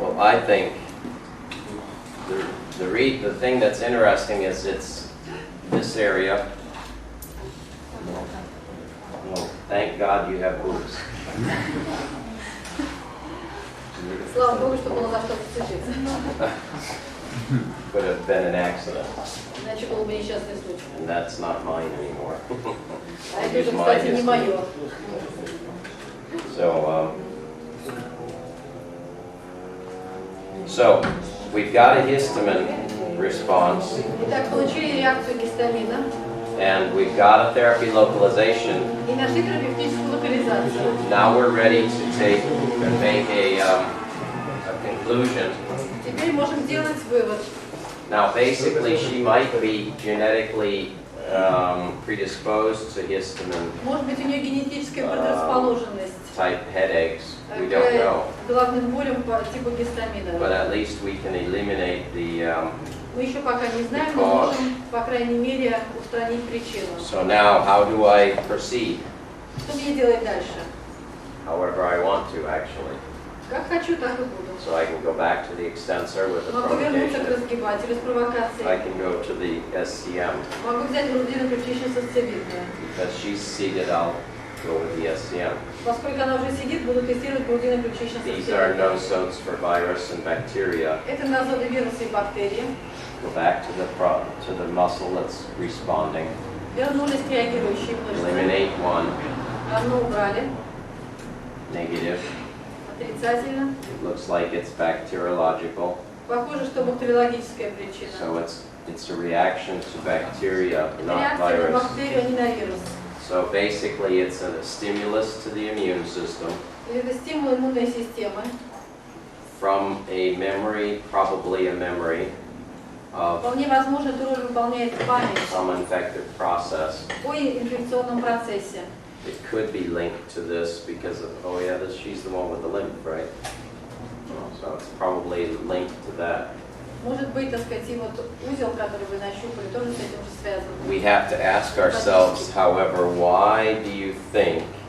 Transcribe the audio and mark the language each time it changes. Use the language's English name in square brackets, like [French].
[English] Well, I think the thing that's interesting is it's this area. Oh, thank God you have boobs. [Russian] Слава Богу, что было за что зацепиться. [English] Could have been an accident, [Russian] Иначе был бы несчастный случай. [English] and that's not mine anymore. [Russian] А это уже, кстати, не мое. [English] So we've got a histamine response, [Russian] Итак, получили реакцию гистамина [English] and we've got a therapy localization. [Russian] и нашли терапевтическую локализацию. [English] Now we're ready to take and make a conclusion. [Russian] Теперь можем делать вывод. [English] Now, basically, she might be genetically predisposed to histamine [Russian] Может быть, у нее генетическая предрасположенность [English] type headaches. We [Russian] к [English] don't know. [Russian] головным болям по типу гистамина. [English] But at least we can eliminate the [Russian] Мы еще пока не знаем, но можем, по крайней мере, устранить причину. [English] So now, how do I proceed? [Russian] Что мне делать дальше? [English] However I want to, actually. [Russian] Как хочу, так и буду. [English] So I can go back to the extensor with the [Russian] Могу вернуться к [English] provocation. [Russian] разгибателю с [English] I [Russian] провокацией. [English] can go to the SCM. [Russian] Могу взять грудину ключичную сосцевидную. [English] Because she's seated, I'll go with the SCM. [Russian] Поскольку она уже сидит, буду тестировать грудину ключичную [English] These are [Russian] сосцевидную. [English] nosodes for virus and bacteria. [Russian] Это назоды вирусы и бактерии. [English] Go back to the muscle that's responding. [Russian] Вернулись к реагирующей мышце. [English] Eliminate one. [Russian] Одну убрали. [English] Negative. [Russian] Отрицательно. [English] It looks like it's bacteriological. [Russian] Похоже, что бактериологическая причина. [English] So it's a reaction to bacteria, not [Russian] Реакция на [English] virus. [Russian] бактерию, а не на вирус. [English] So basically it's a stimulus to the immune system [Russian] Это стимул иммунной системы. [English] from a memory, probably a memory of [Russian] Вполне возможно, эту роль выполняет память [English] some infective process. [Russian] о инфекционном процессе. [English] It could be linked to this because of, oh yeah, she's the one with the lymph, right? So it's probably linked to that. [Russian] Может быть, так сказать, и вот узел, который вы нащупали, тоже с этим же связан. [English] We have to ask ourselves, however, why do you think